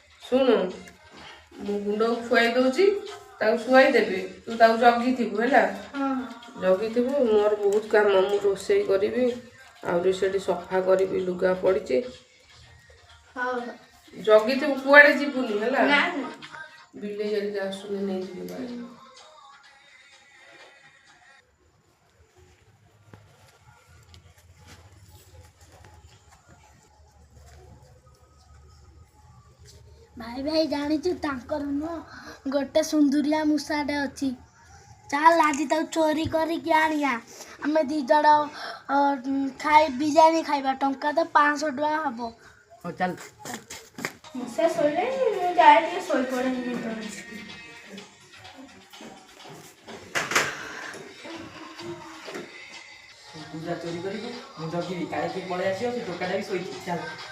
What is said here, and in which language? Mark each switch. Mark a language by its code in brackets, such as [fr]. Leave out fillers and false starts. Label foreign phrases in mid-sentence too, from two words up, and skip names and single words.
[or] ଶୁଣୁ ମୁଁ ଗୁଣ୍ଡକୁ ଖୁଆଇ ଦଉଛି ତାକୁ ଶୁଆଇ ଦେବି ତୁ ତାକୁ ଜଗିଥିବୁ ହେଲା ଜଗିଥିବୁ ମୋର ବହୁତ କାମ ମୁଁ ରୋଷେଇ କରିବି ଆହୁରି ସେଠି ସଫା କରିବି ଲୁଗା ପଡ଼ିଛି ଜଗିଥିବୁ କୁଆଡ଼େ ଯିବୁନି ହେଲା ବିଲେଇ ହେରିକା ଆସୁନି ନେଇଯିବୁ ଗାଈ ଭାଇ ଭାଇ ଜାଣିଛୁ ତାଙ୍କର ନୁହଁ ଗୋଟେ ସୁନ୍ଦରିଆ ମୂଷାଟେ ଅଛି ଚାଲ ଆଜି ତାକୁ ଚୋରି କରିକି ଆଣିବା ଆମେ ଦି ଜଣ ଖାଇ ବିରିୟାନୀ ଖାଇବା ଟଙ୍କା ତ 500 ଟଙ୍କା ହବ ହଉ ଚାଲ ମୂଷା ଶୋଇଲେ ମୁଁ ଯାଏ ଟିକେ ଶୋଇପଡ଼େ ପୂଜା ଚୋରି କରିବୁ ମୁଁ ଜଗିବି କାଳେ କିଏ ପଳେଇ ଆସିବ ସେ ଟୋକାଟା ବି ଶୋଇଛି ଚାଲ